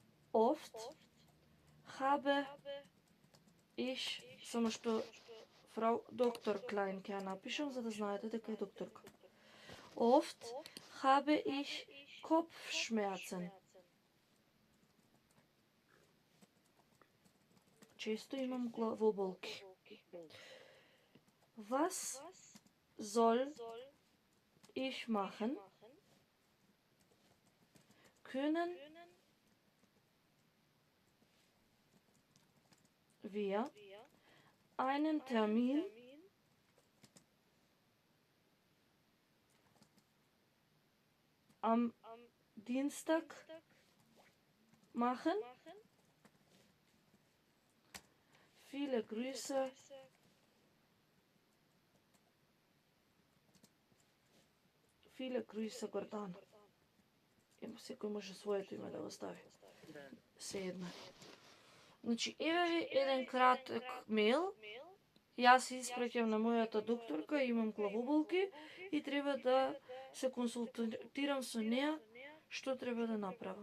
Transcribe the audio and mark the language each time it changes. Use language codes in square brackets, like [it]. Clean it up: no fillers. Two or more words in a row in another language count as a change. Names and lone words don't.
[de] oft habe ich, [mk] само што фрау доктор Клайн ќе ја напишам за да знаете дека е докторка. [de] Oft habe ich Kopfschmerzen. [mk] Често имам главоболки. [de] Was soll ich machen? Können wir einen Termin am Dienstag machen? Viele Grüße. Viele Grüße, [mk] Гордан. Секој може своето име да го стави. Се една. Значи, еве ви еден краток мейл. Јас се испраќам на мојата докторка, имам главоболки и треба да се консултирам со неа што треба да направам.